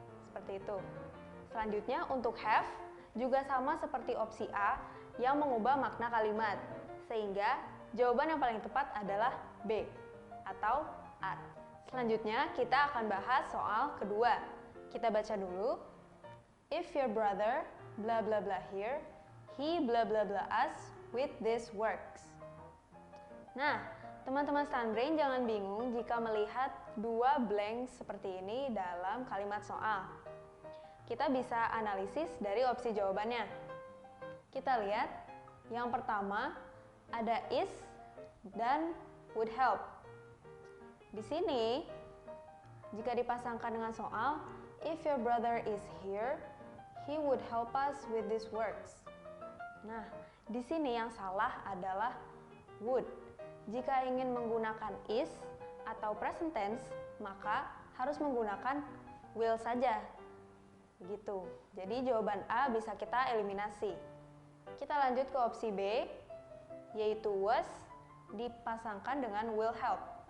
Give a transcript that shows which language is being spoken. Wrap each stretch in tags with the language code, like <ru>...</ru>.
<id>Seperti itu. Selanjutnya untuk have, juga sama seperti opsi A yang mengubah makna kalimat, sehingga jawaban yang paling tepat adalah B atau are. Selanjutnya kita akan bahas soal kedua. Kita baca dulu.</id> <en>If your brother blah blah blah here, he blah blah blah us with these works.</en> <id>Nah, teman-teman StunBrain jangan bingung jika melihat dua blank seperti ini dalam kalimat soal. Kita bisa analisis dari opsi jawabannya. Kita lihat, yang pertama ada is dan would help. Di sini, jika dipasangkan dengan soal,</id> <en>if your brother is here, he would help us with these works.</en> <id>Nah, di sini yang salah adalah would. Jika ingin menggunakan is atau present tense, maka harus menggunakan will saja. Begitu. Jadi jawaban A bisa kita eliminasi. Kita lanjut ke opsi B, yaitu was dipasangkan dengan will help.</id>